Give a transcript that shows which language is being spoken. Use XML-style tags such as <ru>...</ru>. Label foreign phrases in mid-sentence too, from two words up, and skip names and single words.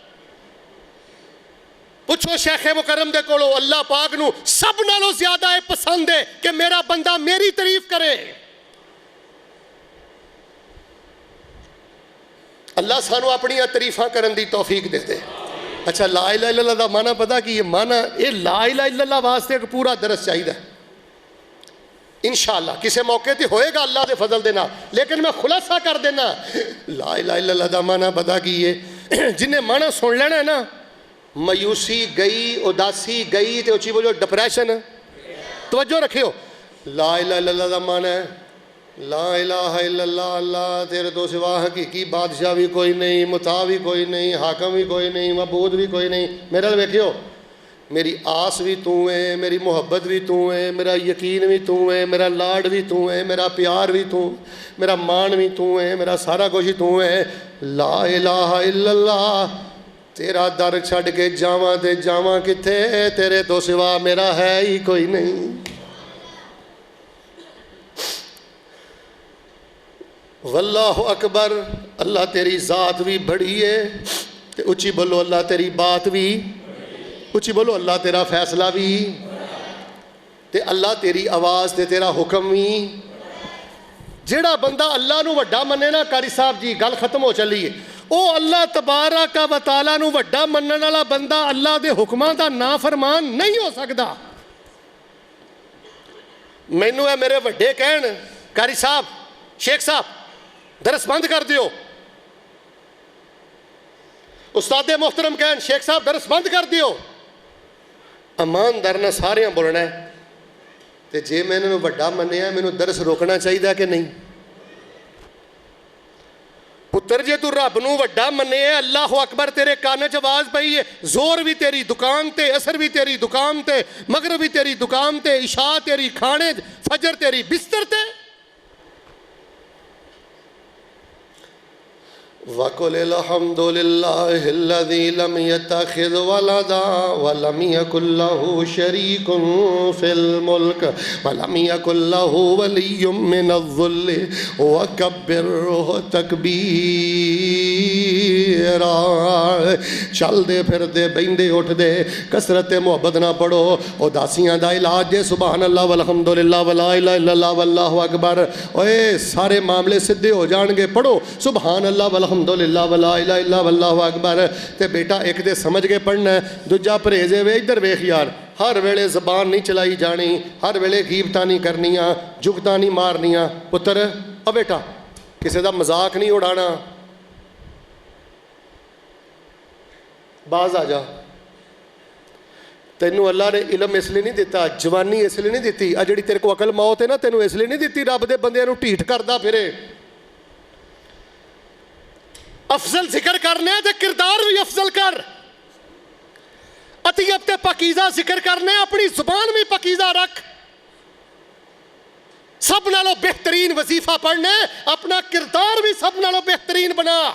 <pa>پچھو شیخ مکرم دے کولوں اللہ پاک نوں سب نالوں زیادہ ہے پسند ہے کہ میرا بندہ میری تعریف کرے. اللہ سانوں اپنی تعریفاں کرن دی توفیق دے دے. اچھا</pa> <ar>لا إله إلا الله</ar> <pa>دا معنی پتا کہ یہ معنی یہ</pa> <ar>لا إله إلا الله</ar> <pa>واسطے ایک پورا درس چاہیے انشاءاللہ کسی موقعے تے ہوئے گا اللہ کے فضل دے نال، لیکن میں خلاصہ کر دینا</pa> <ar>لا إله إلا الله</ar> <pa>دا معنی پتا کہ یہ جنہاں معنی سن لینا ہے نا، مایوسی گئی، اداسی گئی تو اچی بولو ڈپریشن. توجہ رکھیو</pa> <ar>لا إله إلا الله</ar> <pa>دا معنی ہے</pa> <ar>لا إله إلا الله</ar> <pa>اللہ تیرے توں سوا حقیقی بادشاہ بھی کوئی نہیں، مطاع بھی کوئی نہیں، حاکم بھی کوئی نہیں، معبود بھی کوئی نہیں. میرے نال ویکھیو میری آس بھی توں ہے، میری محبت بھی توں ہے، میرا یقین بھی توں ہے، میرا لاڈ بھی توں ہے، میرا پیار بھی توں، میرا مان بھی توں ہے، میرا سارا کجھ ہی توں ہے.</pa> <ar>لا إله إلا الله</ar> <pa>تیرا در چھڈ کے جاواں تے جاواں کتھے، تیرے توں سوا میرا ہے ہی کوئی نہیں.</pa> <ar>والله أكبر</ar> <pa>اللہ تیری ذات بھی وڈی ہے تے اچی بولو اللہ تیری بات بھی، اچی بولو اللہ تیرا فیصلہ بھی تے اللہ تیری آواز تے تیرا حکم بھی. جیہڑا بندہ اللہ نوں وڈا منے نا قاری صاحب جی گل ختم ہو چلی ہے، او اللہ</pa> <ar>تبارك و تعالى</ar> <pa>نوں وڈا منن والا بندہ اللہ دے حکماں دا نافرمان نہیں ہو سکدا. مینوں ہے میرے وڈے کہن قاری صاحب شیخ صاحب درس بند کر دیو، استاد محترم کہن شیخ صاحب درس بند کر دیو، ایماندار نے سارے بولنا ہے تو جے میں انہوں نے وڈا منیا مینوں درس روکنا چاہیے کہ نہیں? پتر جے توں رب نوں وڈا منے</pa> <ar>الله أكبر</ar> <pa>تیرے کن چ آواز پئی ہے، زور بھی تیری دکان تے، اثر بھی تیری دکان تے، مغرب بھی تیری دکان تے، عشاء تیری کھانے، فجر تیری بستر تے.</pa> <ar>وقل الحمد لله الذي لم يتخذ ولدا ولم يكن له شريك في الملك ولم يكن له ولي من الذل وكبره تكبيرا.</ar> <pa>چل دے پھر دے بہندے اٹھ دے کثرت محبت نا پڑھو، اداسیاں دا علاج جے</pa> <ar>سبحان الله والحمد لله ولا إله إلا الله والله أكبر.</ar> <pa>اوئے سارے معاملے سیدھے ہو جائیں گے، پڑھو</pa> <ar>سبحان الله الحمد لله ولا إله إلا الله والله أكبر.</ar> <pa>تے بیٹا ایک دے سمجھ کے پڑھنا، دوجا پرہیز وے ادھر ویکھ یار ہر ویلے زبان نہیں چلائی جانی، ہر ویلے غیبتاں نہیں کرنیاں، جگتاں نہیں مارنیاں۔ پتر او بیٹا کسی دا مذاق نہیں اڑانا، باز آ جا۔ تینوں اللہ نے علم اس لیے نہیں دیتا، جوانی اس لیے نہیں دیتی، آ جڑی تیرے کو عقل موت ہے نا تینوں اس لیے نہیں دیتی رب دے بندیاں نوں ٹھیٹ کردا پھرے۔ افضل ذکر کرنا ہے تے کردار بھی افضل کر، اطیب تے پاکیزہ ذکر کرنا ہے اپنی زبان بھی پاکیزہ رکھ، سب نالوں بہترین وظیفہ پڑھنا ہے، اپنا کردار بھی سب نالوں بہترین بنا۔</pa>